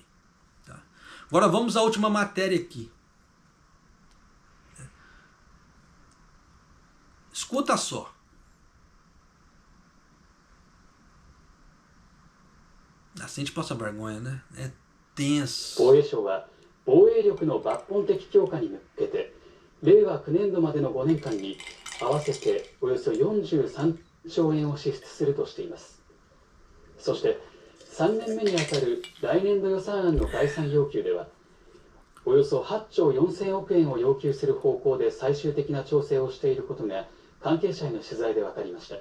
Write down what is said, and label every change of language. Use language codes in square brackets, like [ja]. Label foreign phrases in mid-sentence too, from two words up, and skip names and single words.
[pt] Tá? Agora vamos à última matéria aqui. Escuta só. Assim a gente passa vergonha, né? É tenso. [ja] 防衛省は防衛力の抜本的強化に向けて令和9年度までの5年間に合わせておよそ43兆円を支出するとしています。そして3年目にあたる来年度予算案の概算要求ではおよそ8兆4000億円を要求する方向で最終的な調整をしていることが関係者への取材で分かりました。